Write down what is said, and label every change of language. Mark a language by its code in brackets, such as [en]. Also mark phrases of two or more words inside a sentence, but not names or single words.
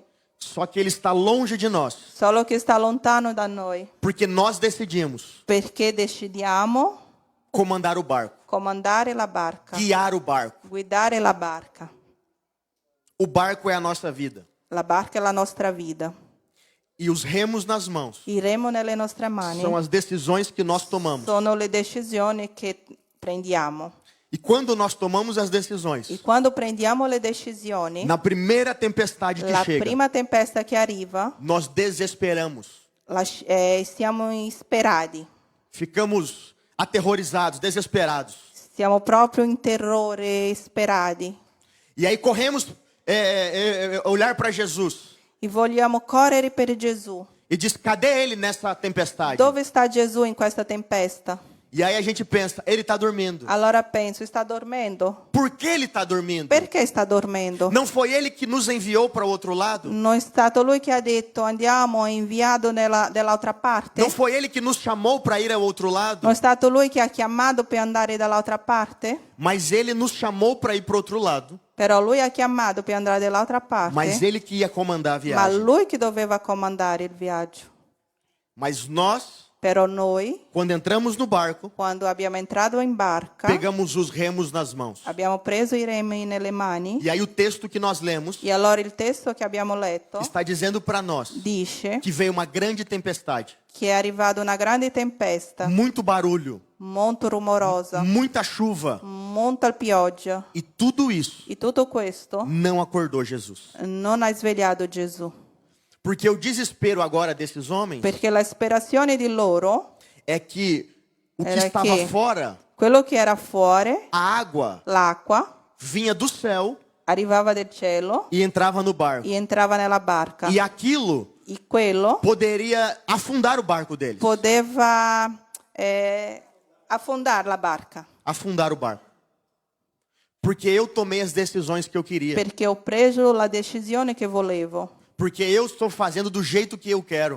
[pt] Só que ele está longe de nós. [it] solo che sta lontano da noi, [pt] Porque nós decidimos [it] perché decidiamo [pt] comandar o barco. [it] comandare la barca, [pt] Guiar o barco. [it] guidare la barca. [pt] O barco é a nossa vida. [it] La barca è la nostra vita. [pt] E os remos nas mãos [it] Il remo nelle nostre mani [pt] são as decisões que nós tomamos. [it] sono le decisioni che prendiamo. [pt] E quando nós tomamos as decisões, [it] E quando prendiamo le decisioni, [pt] na primeira tempestade que [it] la [pt] chega, [it] prima tempesta che arriva, [pt] nós desesperamos. [it] siamo insperati. [pt] Ficamos aterrorizados, desesperados. [it] Siamo proprio in terrore, sperati. [pt] E aí corremos olhar para Jesus [it] E vogliamo correre per Gesù. [pt] e diz: cadê ele nessa tempestade? [it] Dove sta Gesù in questa tempesta? [pt] E aí a gente pensa, ele está dormindo. [it] Allora penso, sta dormendo? [pt] Por que ele está dormindo? [it] Perché sta dormendo? [pt] Não foi ele que nos enviou para o outro lado? [it] Non è stato lui che ha detto andiamo, è inviato dall'altra parte? [pt] Não foi ele que nos chamou para ir ao outro lado? [it] Non è stato lui che ha chiamato per andare dall'altra parte? [pt] Mas ele nos chamou para ir para o outro lado. [it] Però lui ha chiamato per andare dall'altra parte. [pt] Mas ele que ia comandar a [it] Ma [pt] viagem. [it] lui che doveva comandare il viaggio. [pt] Mas nós, [it] Però noi, [pt] quando entramos no barco, [it] quando abbiamo entrato in barca, [pt] pegamos os remos nas mãos. [it] abbiamo preso i remi nelle mani. [pt] E aí o texto que nós lemos [it] E allora il testo che abbiamo letto [pt] está dizendo para nós [it] dice [pt] que veio uma grande tempestade, [it] che è arrivata una grande tempesta, [pt] muito barulho, [it] molto rumorosa, [pt] muita chuva, [it] molta pioggia. [pt] e tudo isso [it] E tutto questo [pt] não acordou Jesus. [it] non ha svegliato Gesù. [pt] Porque o desespero agora desses homens [it] Perché la disperazione di loro, [pt] é que o que [it] Era [pt] estava que- fora, [it] quello che era fuori, [pt] a água, [it] l'acqua, [pt] vinha do céu [it] arrivava del cielo [pt] e entrava no barco. [it] e entrava nella barca. [pt] E aquilo [it] E quello [pt] poderia afundar o barco deles. [it] poteva affondare la barca. [pt] Afundar o barco. Porque eu tomei as decisões que eu queria. [it] Perché ho preso la decisione che volevo. [pt] Porque eu estou fazendo do jeito que eu quero.